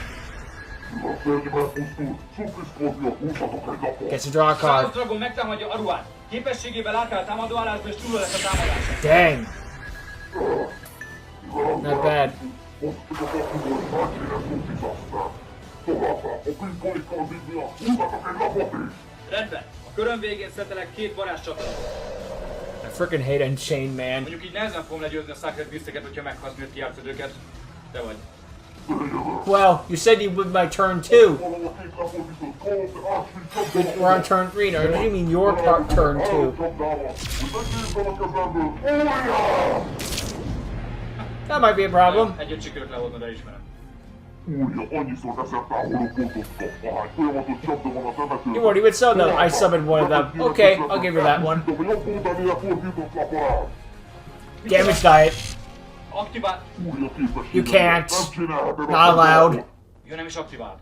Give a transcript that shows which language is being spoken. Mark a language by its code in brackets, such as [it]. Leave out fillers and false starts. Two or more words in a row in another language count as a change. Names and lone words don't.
[en] Gets to draw a Chaos card. [hu] Dragon megtámadja Aruát. Képességével átáll a támadó állásba, és túl lesz a támadása. [en] Dang. Not bad. [hu] Rendben. A köröm végén szetelek 2 varázscsatlatot. [en] I frickin' hate Unchained, man. [hu] Mondjuk így nehezen fogom legyőzni a Sacred Beast-eket, hogyha meghalsz, miért kijátszod őket. Te vagy. [en] Well, you said you would my turn 2. We're on turn 3 now. What do you mean your turn 2? That might be a problem. [hu] Egyet sikerült lehoznod, elismerem. [en] You already would sell them. I summoned one of them. Okay, I'll give you that one. Damage diet. [hu] Aktivál... [en] You can't. Not allowed. [hu] Jó, nem is aktiváltam.